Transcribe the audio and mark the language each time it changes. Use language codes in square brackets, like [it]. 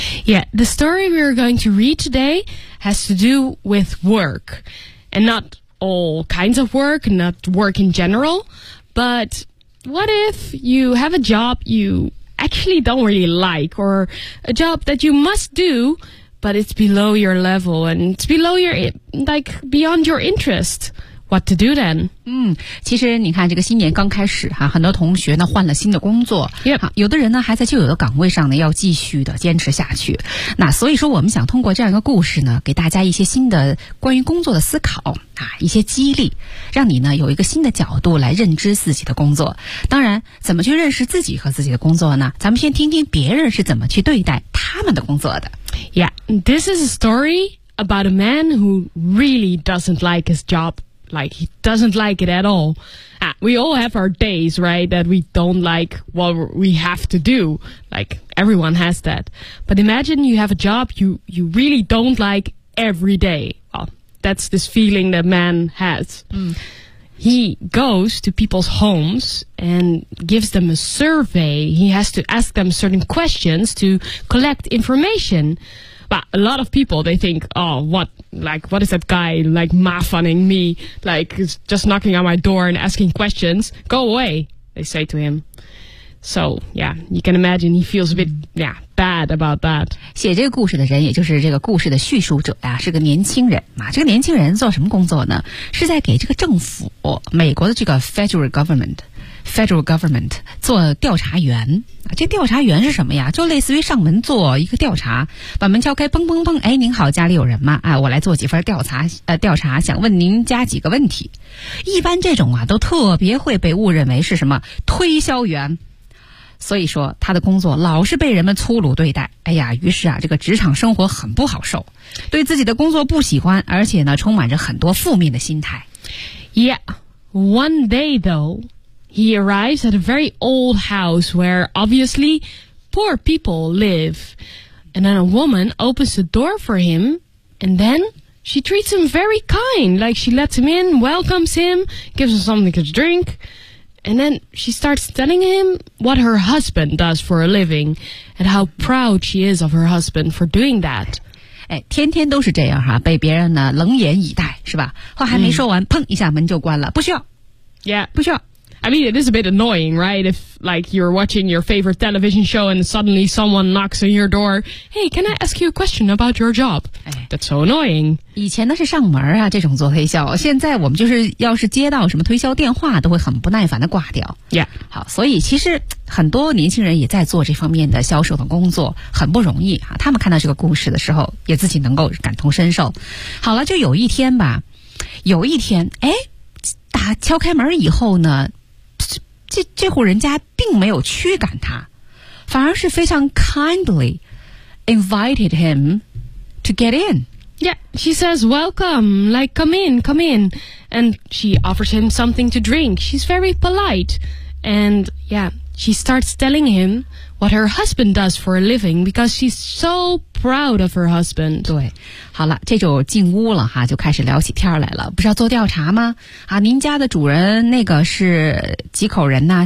[en] Yeah, the story we are going to read today has to do with work, and not all kinds of work, not work in general. But what if you have a job you actually don't really like, or a job that you must do, but it's below your level and it's below your like beyond your interest? What to do then? [zh] 嗯，其实你看，这个新年刚开始哈，很多同学呢换了新的工作，有的人呢还在旧有的岗位上呢要继续的坚持下去。那所以说，我们想通过这样一个故事呢，给大家一些新的关于工作的思考啊，一些激励，让你呢有一个新的角度来认知自己的工作。当然，怎么去认识自己和自己的工作呢？咱们先听听别人是怎么去对待他们的工作的。 [en] Yeah, this is a story about a man who really doesn't like his job. Like, he doesn't like it at all. We all have our days, right, that we don't like what we have to do. Like, everyone has that. But imagine you have a job you really don't like every day. Well, that's this feeling that man has. He goes to people's homes and gives them a survey. He has to ask them certain questions to collect information. But a lot of people, they think, oh, what is that guy, like, mafanning me? Like, just knocking on my door and asking questions. Go away, they say to him. So, yeah, you can imagine he feels a bit, yeah, bad about that. [zh] 写这个故事的人，也就是这个故事的叙述者啊，是个年轻人。啊，这个年轻人做什么工作呢？是在给这个政府，美国的这个 federal government 做调查员，这调查员是什么呀？就类似于上门做一个调查，把门敲开，砰砰砰，哎，您好，家里有人吗？啊，我来做几份调查，想问您家几个问题。一般这种啊，都特别会被误认为是什么推销员，所以说他的工作老是被人们粗鲁对待。哎呀，于是啊，这个职场生活很不好受，对自己的工作不喜欢，而且呢，充满着很多负面的心态。 [en] Yeah, one day though. He arrives at a very old house where, obviously, poor people live. And then a woman opens the door for him, and then she treats him very kind. Like, she lets him in, welcomes him, gives him something to drink. And then she starts telling him what her husband does for a living, and how proud she is of her husband for doing that. [zh] 哎，天天都是这样哈，被别人呢冷眼以待，是吧？话还没说完，砰一下门就关了，不需要。 [en] Yeah. [zh] 不需要。 [en] I mean, it is a bit annoying, right? If, like, you're watching your favorite television show and suddenly someone knocks on your door, hey, can I ask you a question about your job? That's so annoying. [zh] 以前呢是上门啊，这种做推销，现在我们就是要是接到什么推销电话，都会很不耐烦的挂掉。 [en] Yeah. [zh] 好，所以其实很多年轻人也在做这方面的销售的工作，很不容易啊。他们看到这个故事的时候，也自己能够感同身受。好了，就有一天吧，有一天，哎，打敲开门以后呢，这户人家并没有驱赶他，反而是非常 [en] kindly invited him to get in. Yeah, she says, welcome, like, come in, come in. And she offers him something to drink. She's very polite. And yeah, she starts telling him what her husband does for a living because she's so proud of her husband. [zh] 对，好了，这就进屋了哈，就开始聊起天来了。不是要做调查吗？啊，您家的主人那个是几口人呢？